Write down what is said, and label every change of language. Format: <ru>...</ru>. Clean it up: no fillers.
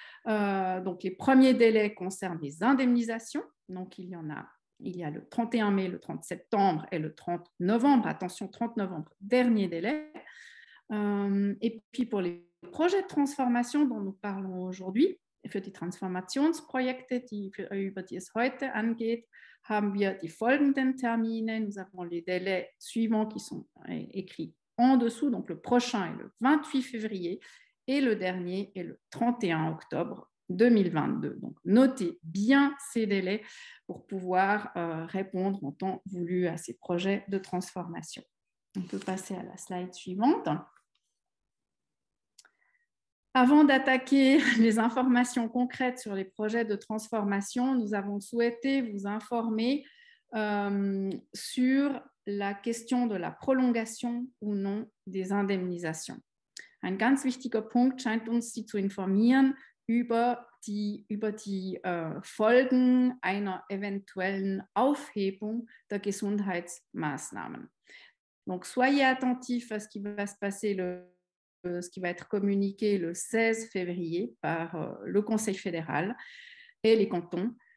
<fr>Donc, les premiers délais concernent les indemnisations. Donc, il y a le 31 mai, le 30 septembre et le 30 novembre. Attention, 30 novembre, dernier délai. Et puis, pour les projets de transformation dont nous parlons aujourd'hui,</fr> <de>für die Transformationsprojekte, über die es heute angeht, haben wir die folgenden Termine.</de> <fr>Nous avons les délais suivants qui sont écrits en dessous. Donc, le prochain est le 28 février et le dernier est le 31 octobre 2022. Donc, notez bien ces délais pour pouvoir répondre en temps voulu à ces projets de transformation. On peut passer à la slide suivante. Avant d'attaquer les informations concrètes sur les projets de transformation, nous avons souhaité vous informer sur la question de la prolongation ou non des indemnisations.</fr> <de>Ein ganz wichtiger Punkt scheint uns, Sie zu informieren über die Folgen einer eventuellen Aufhebung der Gesundheitsmaßnahmen.</de> <fr>Donc, soyez attentifs à ce qui va se passer ce qui va être communiqué le 16 février par le Conseil fédéral et les cantons.</fr>